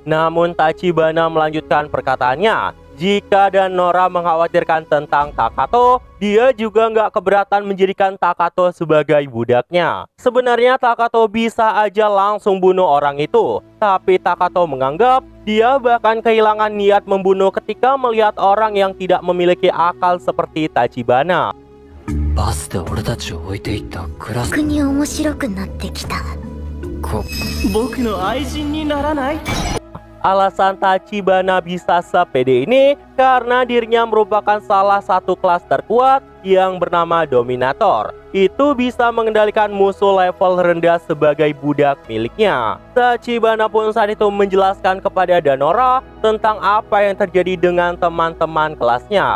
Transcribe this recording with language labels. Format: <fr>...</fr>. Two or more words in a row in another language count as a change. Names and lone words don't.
<id>Namun Tachibana melanjutkan perkataannya. Jika Danora mengkhawatirkan tentang Takato, dia juga nggak keberatan menjadikan Takato sebagai budaknya. Sebenarnya Takato bisa aja langsung bunuh orang itu, tapi Takato menganggap dia bahkan kehilangan niat membunuh ketika melihat orang yang tidak memiliki akal seperti Tachibana.</id> <ja>バスで俺たちを置いていったクラス逆に面白くなってきた。僕の愛人にならない？</ja> <id>Alasan Tachibana bisa sepede ini karena dirinya merupakan salah satu kelas terkuat yang bernama Dominator. Itu bisa mengendalikan musuh level rendah sebagai budak miliknya. Tachibana pun saat itu menjelaskan kepada Danora tentang apa yang terjadi dengan teman-teman kelasnya.</id>